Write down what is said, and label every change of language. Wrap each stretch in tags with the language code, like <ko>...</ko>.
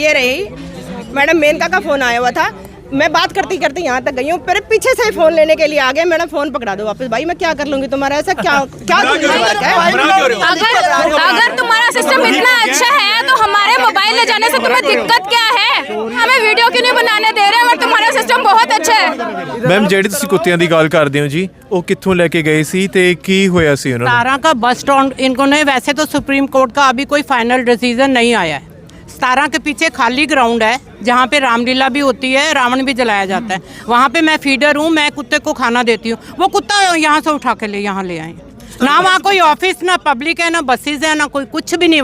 <hi>ये रही मैडम मेनका का फोन आया हुआ था, मैं बात करती करती यहाँ तक गई हूँ, फिर पीछे से फोन लेने के लिए आ गए। मैडम फोन पकड़ा दो वापस। भाई मैं क्या कर लूंगी तुम्हारा? ऐसा क्या अगर तुम्हारा सिस्टम इतना अच्छा है तो हमारे मोबाइल ले जाने से तुम्हें दिक्कत क्या है? हमें वीडियो क्यों नहीं बनाने दे रहे? और तुम्हारा सिस्टम बहुत अच्छा है।</hi> <pa>ਮੈਮ ਜਿਹੜੀ ਤੁਸੀਂ ਕੁੱਤਿਆਂ ਦੀ ਗੱਲ ਕਰਦੇ ਹੋ ਜੀ, ਉਹ ਕਿੱਥੋਂ ਲੈ ਕੇ ਗਏ ਸੀ ਤੇ ਕੀ ਹੋਇਆ ਸੀ ਉਹਨਾਂ ਨੂੰ?</pa> <hi>सतारा का बस स्टैंड इनको ने, वैसे तो सुप्रीम कोर्ट का अभी कोई फाइनल डिसीजन नहीं आया है। सतारा के पीछे खाली ग्राउंड है जहाँ पे रामलीला भी होती है, रावण भी जलाया जाता है। वहाँ पे मैं फीडर हूँ, मैं कुत्ते को खाना देती हूँ। वो कुत्ता यहाँ से उठा के यहाँ ले आए। ना वहाँ कोई ऑफिस, ना पब्लिक है, ना बसेज है, ना कोई कुछ भी नहीं।</hi>